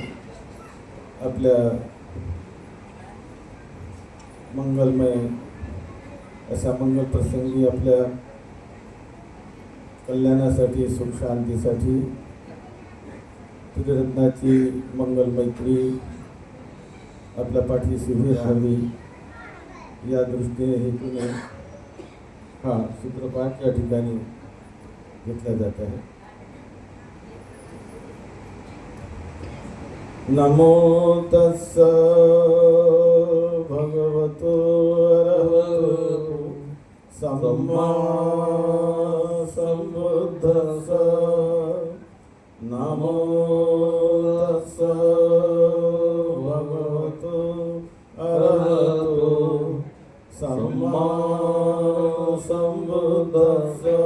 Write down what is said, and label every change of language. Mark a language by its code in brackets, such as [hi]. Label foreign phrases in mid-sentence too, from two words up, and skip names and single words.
[mr] आपल्या मंगलमय अशा मंगल प्रसंगी आपल्या कल्याणासाठी, सुख शांतीसाठी त्रिरत्नाची मंगल मैत्री आपल्या पाठीशी उभी राहावी या दृष्टीने हेतूने हा सूत्रपाठ या ठिकाणी घेतला जात आहे. [pi] नमो तस्स भगवतो अरहतो सम्मा सम्बुद्धस्स. नमो तस्स भगवतो अरहतो सम्मा सम्बुद्धस्स.